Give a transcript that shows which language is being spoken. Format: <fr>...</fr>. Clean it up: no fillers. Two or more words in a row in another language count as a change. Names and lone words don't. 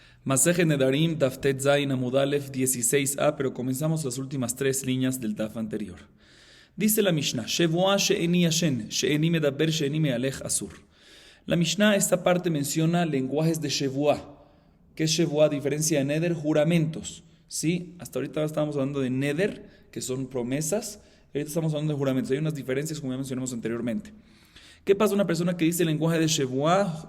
<es>Maseje Nedarim,</es> <he>דף טית זין עמוד אלף</he> <es>16a, pero comenzamos las últimas tres líneas del Daf anterior.</es> <he>Dice la Mishnah, שבועה שאיני ישן שאיני מדבר שאיני מהלך אסור.</he> <es>La Mishnah, esta parte menciona lenguajes de Shevuah. ¿Qué es Shevuah? A diferencia de Neder, juramentos. ¿Sí? Hasta ahorita estábamos hablando de Neder, que son promesas. Ahorita estamos hablando de juramentos. Hay unas diferencias, como ya mencionamos anteriormente. ¿Qué pasa a una persona que dice el lenguaje de Shevuah?</es>